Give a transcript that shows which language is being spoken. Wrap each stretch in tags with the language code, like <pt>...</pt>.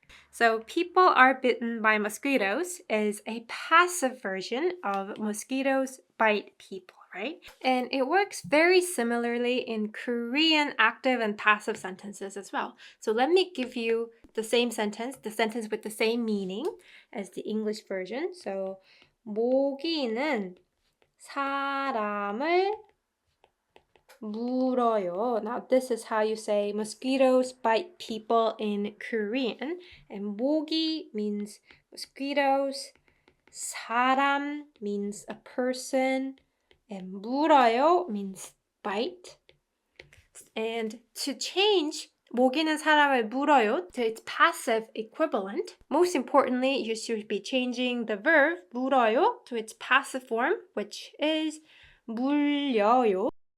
<en>So people are bitten by mosquitoes is a passive version of mosquitoes bite people, right? And it works very similarly in Korean active and passive sentences as well. So let me give you the same sentence, the sentence with the same meaning as the English version.</en> <ko>So 모기는 사람을 물어요.</ko> <en>Now this is how you say mosquitoes bite people in Korean. And 모기 means mosquitoes, 사람 means a person, and 물어요 means bite. And to change 모기는 사람을 물어요 to its passive equivalent, most importantly, you should be changing the verb 물어요 to its passive form, which is 물려요.</en>